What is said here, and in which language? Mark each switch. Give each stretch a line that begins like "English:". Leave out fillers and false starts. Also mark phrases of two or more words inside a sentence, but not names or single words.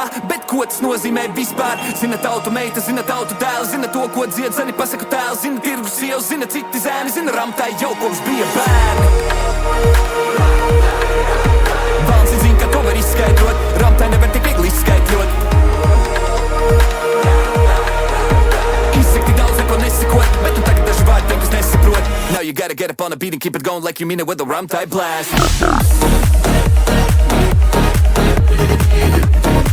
Latvian: Bet ko tas nozīmē vispār? Zina tautu meita, zina tautu dēls, zina to, ko dzied, zini pasaku tēls, zina tirgus sievas, zina citi zēni, zina ramtai jau kopš bija bērni. Valns zina, ka to var izskaidrot, ramtai nevar tik viegli izskaidrot. Izsaka tik daudz, neko nesakot, bet tu tagad daži vārdi tev, kas nesaprot.
English: Now you gotta get up on the beat and keep it going like you mean it with a ramtai blast.